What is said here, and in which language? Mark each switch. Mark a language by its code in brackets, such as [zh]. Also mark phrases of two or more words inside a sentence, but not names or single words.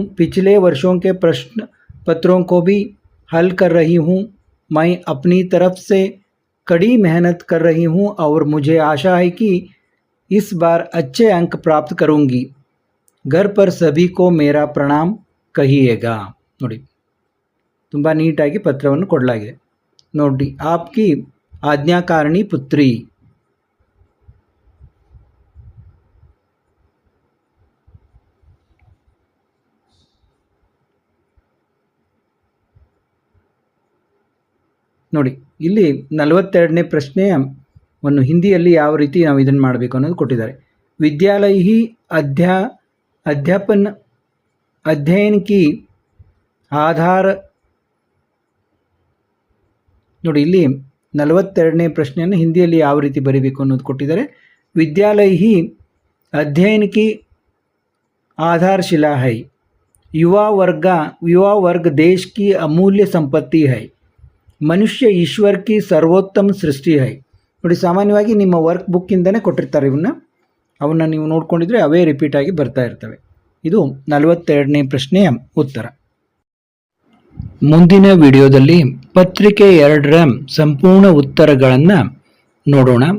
[hi] पिछले वर्षों के प्रश्न पत्रों को भी हल कर रही हूँ। मैं अपनी तरफ से कड़ी मेहनत कर रही हूँ और मुझे आशा है कि इस बार अच्छे अंक प्राप्त करूँगी। घर पर सभी को मेरा प्रणाम कहिएगा। [kn] ನೋಡಿ ತುಂಬ ನೀಟಾಗಿ ಪತ್ರವನ್ನು ಕೊಡಲಾಗಿದೆ ನೋಡಿ. [hi] आपकी आज्ञाकारिणी पुत्री. [kn] ನೋಡಿ ಇಲ್ಲಿ 42ನೇ ಪ್ರಶ್ನೆಯನ್ನು ಹಿಂದಿಯಲ್ಲಿ ಯಾವ ರೀತಿ ನಾವು ಇದನ್ನು ಮಾಡಬೇಕು ಅನ್ನೋದು ಕೊಟ್ಟಿದ್ದಾರೆ. [hi] ವಿದ್ಯಾಲಯ ही अध्ययन की आधार. [kn] ನೋಡಿ ಇಲ್ಲಿ 42ನೇ ಪ್ರಶ್ನೆಯನ್ನು ಹಿಂದಿಯಲ್ಲಿ ಯಾವ ರೀತಿ ಬರೀಬೇಕು ಅನ್ನೋದು ಕೊಟ್ಟಿದ್ದಾರೆ. [hi] विद्यालय ही अध्ययन की आधारशिला है. युवा वर्ग देश की अमूल्य संपत्ति है. मनुष्य ईश्वर की सर्वोत्तम सृष्टि है. [kn] ನೋಡಿ ಸಾಮಾನ್ಯವಾಗಿ ನಿಮ್ಮ ವರ್ಕ್ ಬುಕ್ಕಿಂದನೇ ಕೊಟ್ಟಿರ್ತಾರೆ ಅವನ್ನ ನೀವು ನೋಡ್ಕೊಂಡಿದ್ರೆ ಅವೇ ರಿಪೀಟ್ ಆಗಿ ಬರ್ತಾ ಇರ್ತವೆ. ಇದು 42ನೇ ಪ್ರಶ್ನೆಯ ಉತ್ತರ. ಮುಂದಿನ ವಿಡಿಯೋದಲ್ಲಿ ಪತ್ರಿಕೆ 2ರ ಸಂಪೂರ್ಣ ಉತ್ತರಗಳನ್ನು ನೋಡೋಣ.